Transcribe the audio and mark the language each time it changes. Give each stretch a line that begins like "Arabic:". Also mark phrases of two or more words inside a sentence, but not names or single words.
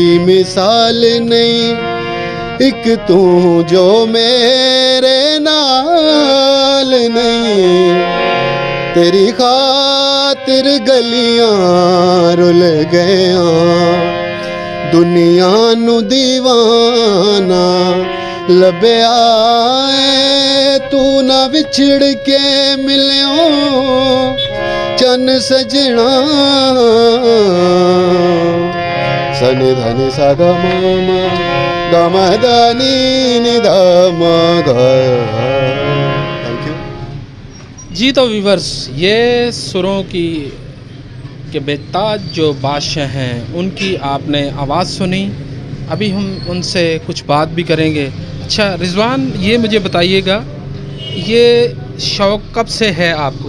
Punjabi: ਮਿਸਾਲ ਨਹੀਂ ਇੱਕ ਤੂੰ ਜੋ ਮੇਰੇ ਨਾਲ ਨਹੀਂ ਤੇਰੀ ਖ਼ਾਤਿਰ ਗਲੀਆਂ ਰੁਲ ਗਿਆ ਦੁਨੀਆ ਨੂੰ ਦੀਵਾਨਾ ਲੱਭਿਆ ਤੂੰ ਨਾ ਵਿਛੜ ਕੇ ਮਿਲਿਓ ਚੰਨ ਸੱਜਣਾ सनि धनि सा ग म ग म द नि नि ध म ग।
English: thank you
Hindi: जी। तो व्यूवर्स, ये सुरों की के बेताज जो बादशाह हैं उनकी आपने आवाज़ सुनी। अभी हम उनसे कुछ बात भी करेंगे। अच्छा रिजवान, ये मुझे बताइएगा, ये शौक़ कब से है आपको?